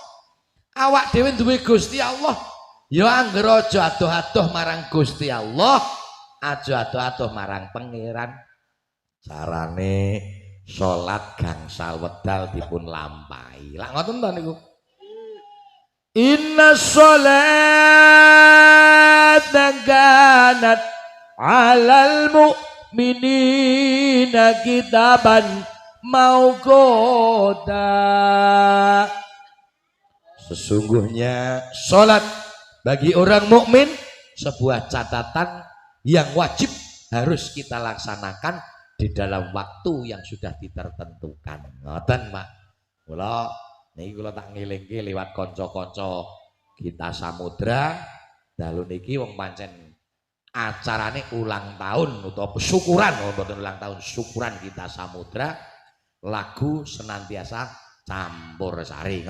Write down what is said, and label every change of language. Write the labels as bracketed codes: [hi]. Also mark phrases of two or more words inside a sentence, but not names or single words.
[jv] Awak dhewe duwe Gusti Allah. Ya angger aja adoh-adoh marang Gusti Allah, aja adoh-adoh marang pengiran. Carane salat gangsal wedal dipun lampahi. Lah ngoten to niku. [ar] Inna sholata kanat 'alal mu'minina kitaban mauquta. [id] Sesungguhnya salat bagi orang mukmin sebuah catatan yang wajib harus kita laksanakan di dalam waktu yang sudah ditentukan. [jv] Ngoten, Pak. Kula niki kula tak ngelingke liwat kanca-kanca kita samudra dalu niki wong pancen acarane ulang tahun utawa syukuran, mboten ulang tahun, syukuran kita samudra lagu senantiasa campur sari.